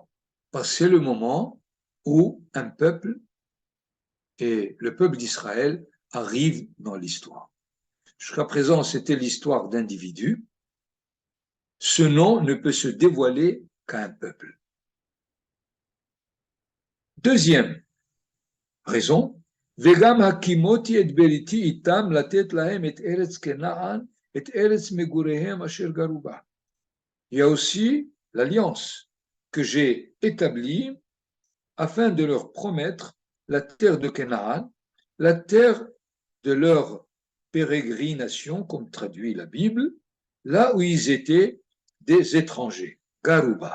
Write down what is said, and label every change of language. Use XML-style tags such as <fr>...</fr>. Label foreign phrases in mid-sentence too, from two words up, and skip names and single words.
<fr>Parce que c'est le moment où un peuple, et le peuple d'Israël, arrive dans l'histoire. Jusqu'à présent, c'était l'histoire d'individus. Ce nom ne peut se dévoiler qu'à un peuple. Deuxième raison,</fr> <he>וגם הקמותי את בריתי אתם לתת להם את ארץ כנען את ארץ מגוריהם אשר גרו בה.</he> <fr>Il y a aussi l'alliance que j'ai établie afin de leur promettre la terre de Canaan, la terre de leur pérégrination, comme traduit la Bible, là où ils étaient des étrangers, Garuba.</fr>